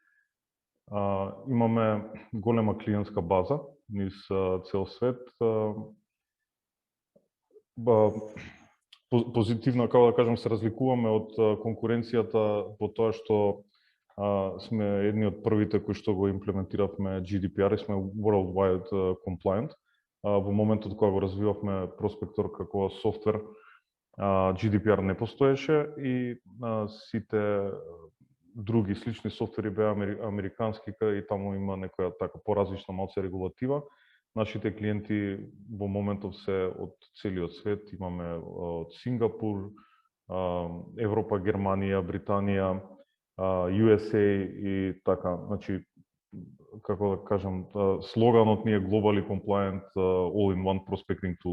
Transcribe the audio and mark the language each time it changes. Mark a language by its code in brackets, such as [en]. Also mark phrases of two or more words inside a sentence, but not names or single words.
[mk] Имаме голема клиентска база низ цел свет. Позитивно, како да кажам, се разликуваме од конкуренцијата по тоа што сме едни од првите кои што го имплементиравме GDPR и сме [en] worldwide compliant. [mk] Во моментот кога го развивавме Prospector како софтвер, GDPR не постоеше и сите други слични софтвери беа американски, и таму има некоја така поразлична малце регулатива. Нашите клиенти во моментов се од целиот свет, имаме од Сингапур, Европа, Германија, Британија, USA и така, значи, како да кажам, слоганот ни е [en] Globally Compliant All-in-One Prospecting Tool.